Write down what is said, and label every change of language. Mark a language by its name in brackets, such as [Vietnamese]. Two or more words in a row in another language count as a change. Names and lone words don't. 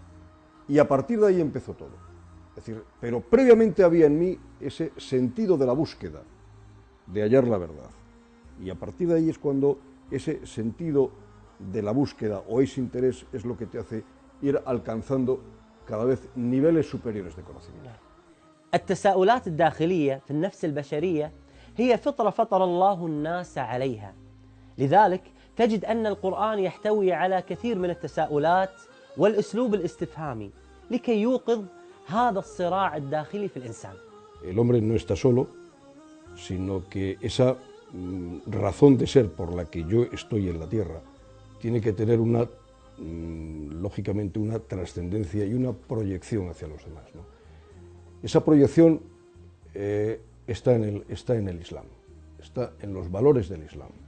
[Spanish] Y a partir de ahí empezó todo. Es decir, pero previamente había en mí ese sentido de la búsqueda, de hallar la verdad. Y a partir de ahí es cuando ese sentido de la búsqueda o ese interés es lo que te hace ir alcanzando cada vez niveles superiores de conocimiento. [Arabic] التساؤلات الداخلية في النفس البشرية هي فطرة فطر الله الناس عليها، لذلك تجد أن القرآن يحتوي على كثير من التساؤلات والأسلوب الاستفهامي لكي يوقظ هذا الصراع الداخلي في الإنسان. [Spanish] El hombre no está solo, sino que esa razón de ser por la que yo estoy en la tierra tiene que tener lógicamente una trascendencia y una proyección hacia los demás, ¿no? Esa proyección está en el Islam, está en los valores del Islam.